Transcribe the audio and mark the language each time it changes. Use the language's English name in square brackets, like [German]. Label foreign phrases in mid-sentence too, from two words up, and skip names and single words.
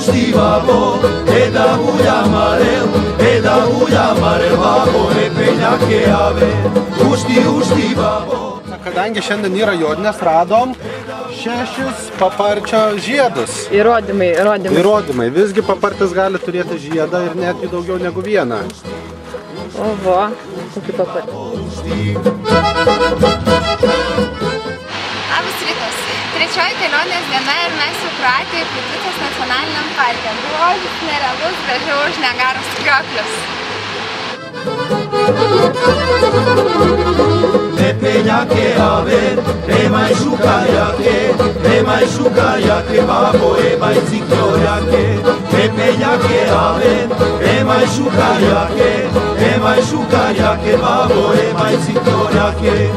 [Romany] babo, da amarel babo, peňake ave, ušti babo. [Lithuanian] Kadangi šiandien yra Jonines, radom 6 paparčio žiedus. Įrodymai. Visgi papartis gali turėti žiedą ir netgi daugiau negu vieną. Oho, kokį papartį. Labas rytas. Trečioji kelionės diena ir mes jau Kroatijoje Plitvice nacionaliniam parke. Grožis nerealus, gražiau už Niagaros krioklius. [Romany] Peňake ave, mai šukajake, babo, mai cikljojake. Peňake ave, mai šukajake, babo, mai cikljojake.